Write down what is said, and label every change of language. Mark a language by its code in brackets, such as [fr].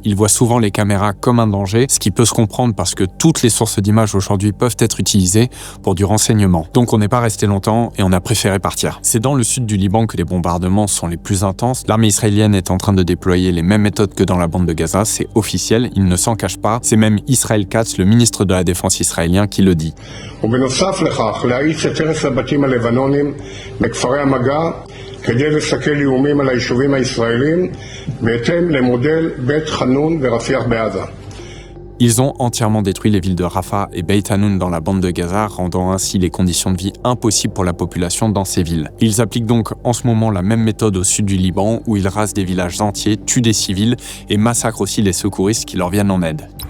[fr] Ils voient souvent les caméras comme un danger, ce qui peut se comprendre parce que toutes les sources d'images aujourd'hui peuvent être utilisées pour du renseignement. Donc on n'est pas resté longtemps et on a préféré partir. C'est dans le sud du Liban que les bombardements sont les plus intenses. L'armée israélienne est en train de déployer les mêmes méthodes que dans la bande de Gaza, c'est officiel, il ne s'en cache pas. C'est même Israël Katz, le ministre de la Défense israélien, qui le dit. [he] ובנוסף לכך, להאיץ את הרס הבתים הלבנונים בכפרי המגע כדי לסכל איומים על היישובים הישראלים בהתאם למודל בית חנון ורפיח בעזה. [fr] Ils ont entièrement détruit les villes de Rafah et Beit Hanoun dans la bande de Gaza, rendant ainsi les conditions de vie impossibles pour la population dans ces villes. Ils appliquent donc en ce moment la même méthode au sud du Liban, où ils rasent des villages entiers, tuent des civils et massacrent aussi les secouristes qui leur viennent en aide.